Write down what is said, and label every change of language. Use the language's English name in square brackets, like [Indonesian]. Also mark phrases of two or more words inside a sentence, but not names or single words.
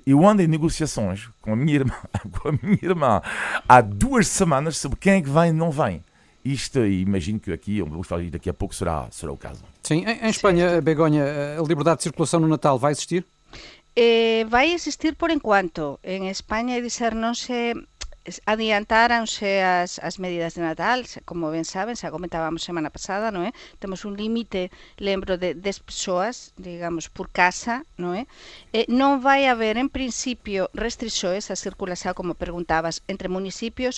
[Portuguese] Eu ando em negociações com a minha irmã há 2 semanas sobre quem é que vem e não vem. Isto, imagino que aqui, vamos falar daqui a pouco, será o caso. Sim, em Espanha, Begonha, a liberdade de circulação no Natal vai existir? Vai existir por enquanto. [Galician] En España, é dizer, non se... adiantáranse as medidas de Natal, como ben saben, xa comentábamos semana pasada, non é? Temos un límite, lembro, de 10 persoas, digamos, por casa, non é? Non vai haber, en principio, restrições a circulación, como preguntabas, entre municipios.